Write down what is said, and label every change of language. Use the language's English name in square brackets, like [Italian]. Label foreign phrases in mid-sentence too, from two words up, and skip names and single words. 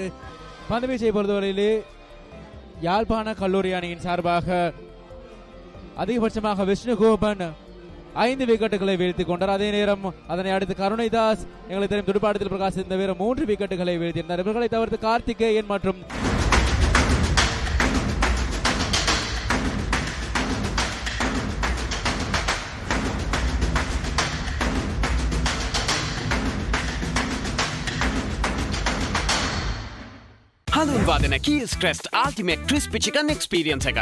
[Tamil] பந்துவீச்சை பொறுத்தவரையிலே யாழ்ப்பாண கல்லூரி அணியின் சார்பாக அதிகபட்சமாக விஷ்ணுகோபன் 5 விக்கெட்டுகளை வீழ்த்திக் கொண்டார். அதே நேரம் அதனை அடுத்து கருணைதாஸ், எங்களுக்கு தெரியும் துடுப்பாட்டத்தில் பிரகாஷ் இந்த வீரர் 3 விக்கெட்டுகளை வீழ்த்தியிருந்தார். இவர்களை தவிர்த்து கார்த்திகேயன் மற்றும் [Sinhala] හඳුන්වාදන කීස් ක්‍රෙස්ට් අල්ටිමේට් ක්‍රිස්පි චිකන් එක්ස්පීරියන්ස් එක.